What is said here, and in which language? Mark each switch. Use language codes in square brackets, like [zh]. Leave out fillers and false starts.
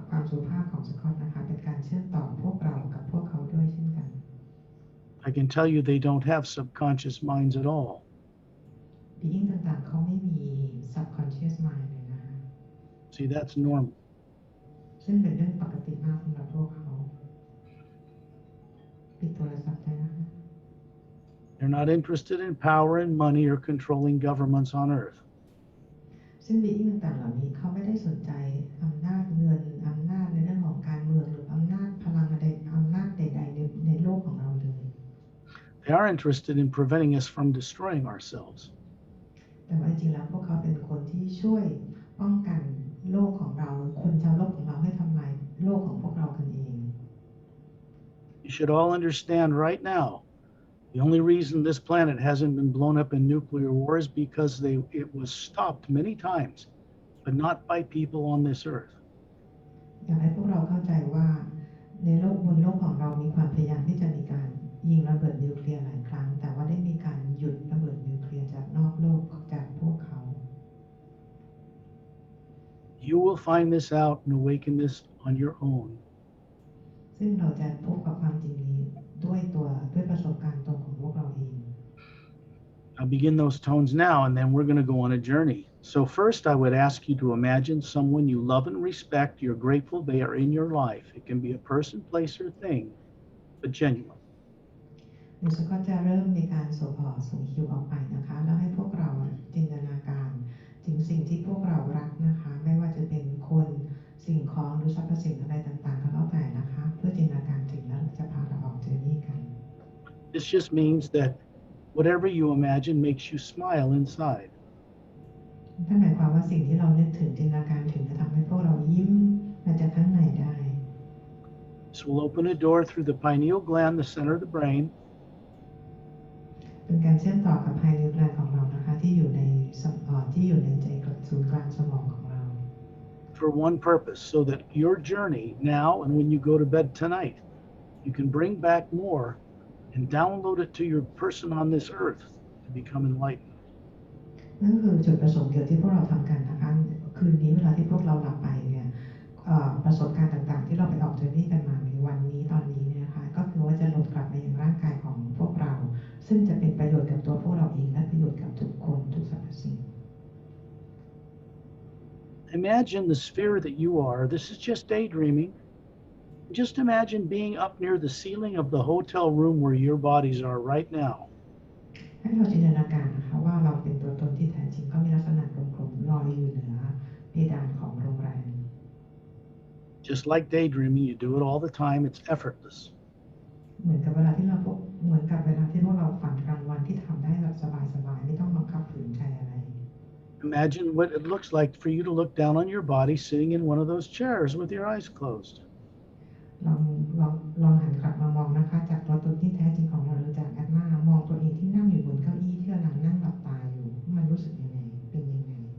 [th] สุภาพของสกอตนะคะเป็นการเชื่อมต่อพวกเรากับพวกเขาด้วยเช่นกัน [en] I can tell you they don't have subconscious minds at all. [th] being ต่างๆเขาไม่มี subconscious mind เลยนะคะ [en] See, that's normal. [th] ซึ่งเป็นเรื่องปกติมากสำหรับพวกเขาปิดโทรศัพท์ได้นะคะ [en] They're not interested in power and money or controlling governments on earth. [th] ซึ่ง being ต่างๆเหล่านี้เขาไม่ได้สนใจอำนาจเงินอำนาจในเรื่องของการเมืองหรืออำนาจพลังใดอำนาจใดๆในโลกของเราเลย [en] They are interested in preventing us from destroying ourselves. [th] แต่ว่าจริงๆแล้วพวกเขาเป็นคนที่ช่วยป้องกันโลกของเราคนชาวโลกของเราให้ทำลายโลกของพวกเรากันเอง [en] You should all understand right now, the only reason this planet hasn't been blown up in nuclear war is because it was stopped many times, but not by people on this earth. [th] อยากให้พวกเราเข้าใจว่าในโลกบนโลกของเรามีความพยายามที่จะมีการยิงระเบิดนิวเคลียร์หลายครั้งแต่ว่าได้มีการหยุดระเบิดนิวเคลียร์จากนอกโลกจากพวกเขา [en] You will find this out and awaken this on your own. [th] ซึ่งเราจะพบกับความจริงนี้ด้วยประสบการณ์ตรงของพวกเราเอง [en] I'll begin those tones now, and then we're going to go on a journey. So first, I would ask you to imagine someone you love and respect. You're grateful they are in your life. It can be a person, place, or thing, but genuine. [th] เดี๋ยวก็จะเริ่มมีการส่งคิวออกไปนะคะแล้วให้พวกเราจินตนาการถึงสิ่งที่พวกเรารักนะคะไม่ว่าจะเป็นคนสิ่งของหรือสรรพสิ่งอะไรต่างๆก็แล้วแต่นะคะเพื่อจินตนาการถึงแล้วจะพาเราออกเจอนี่กัน [en] This just means that whatever you imagine makes you smile inside. [th] นั่นหมายความว่าสิ่งที่เรานึกถึงจินตนาการถึงจะทำให้พวกเรายิ้มมาจากข้างในได้ [en] This will open a door through the pineal gland, the center of the brain, [th] เป็นการเชื่อมต่อกับภายในแกลนของเรานะคะที่อยู่ในใจศูนย์กลางสมองของเรา [en] for one purpose, so that your journey now and when you go to bed tonight, you can bring back more and download it to your person on this earth to become enlightened. [th] นั่นคือจุดประสงค์เดียวที่พวกเราทำกันนะคะคืนนี้เวลาที่พวกเราหลับไปเนี่ยประสบการณ์ต่างๆที่เราไปออกเจอนี่กันมาในวันนี้ตอนนี้เนี่ยนะคะก็คือว่าจะหลุดกลับมายังร่างกายของพวกเราซึ่งจะเป็นประโยชน์กับตัวพวกเราเองและประโยชน์กับทุกคนทุกสรรพสิ่ง [en] Imagine the sphere that you are. This is just daydreaming. Just imagine being up near the ceiling of the hotel room where your bodies are right now. [th] ให้เราจินตนาการนะคะว่าเราเป็นตัวตนที่แท้จริงก็มีลักษณะกลมๆลอยอยู่เหนือเพดานของโรงแรม [en] Just like daydreaming, you do it all the time. It's effortless. [th] เหมือนกับเวลาที่พวกเราฝันกลางวันที่ทำได้แบบสบายๆไม่ต้องบังคับฝืนใจอะไร [en] Imagine what it looks like for you to look down on your body sitting in one of those chairs with your eyes closed. [th] ลองหันกลับมามองนะคะจากตัวตนที่แท้จริงของเราหรือจากแอดมามองตัวเองที่นั่งอยู่บนเก้าอี้ที่กำลังนั่งหลับตาอยู่มันรู้สึกยังไงเป็นยังไง